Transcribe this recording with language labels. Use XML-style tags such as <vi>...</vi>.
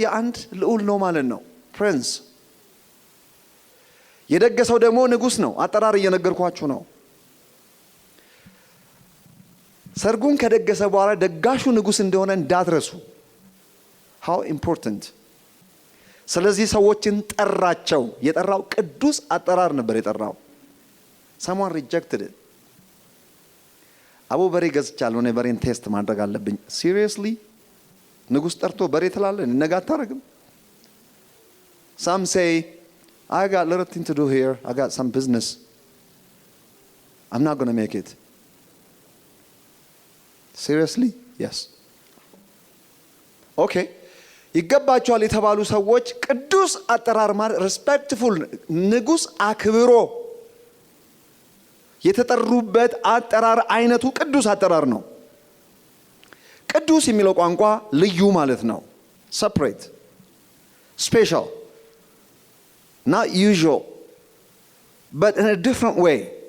<am>የአንድ ልዑል ነው ማለት ነው፣ ፕሪንስ። የደገሰው ደግሞ ንጉስ ነው። አጠራር እየነገርኳችሁ ነው። ሰርጉን ከደገሰ በኋላ ደጋሹ ንጉስ እንደሆነ እንዳትረሱ።</am> <en>how important።</en> <am>ስለዚህ ሰዎችን ጠራቸው። የጠራው ቅዱስ አጠራር ነበር የጠራው።</am> <en>someone rejected it።</en> <am>አቡ በሬ ገዝቻለሁ፣ እኔ በሬን ቴስት ማድረግ አለብኝ።</am> <en>seriously</en> <am>ንጉስ ጠርቶ በሬ ትላለህ? ነገ አታረግም?</am> <en>some say I got little thing to do here, I got some business, I'm not going to make it. seriously? yes.</en> <am>okay ይገባቸዋል የተባሉ ሰዎች ቅዱስ አጠራር ማለት respectful፣ ንጉስ አክብሮ የተጠሩበት አጠራር አይነቱ ቅዱስ አጠራር ነው። ቅዱስ የሚለው ቋንቋ ልዩ ማለት ነው።</am> <en>separate, special, not usual, but in a different way።</en>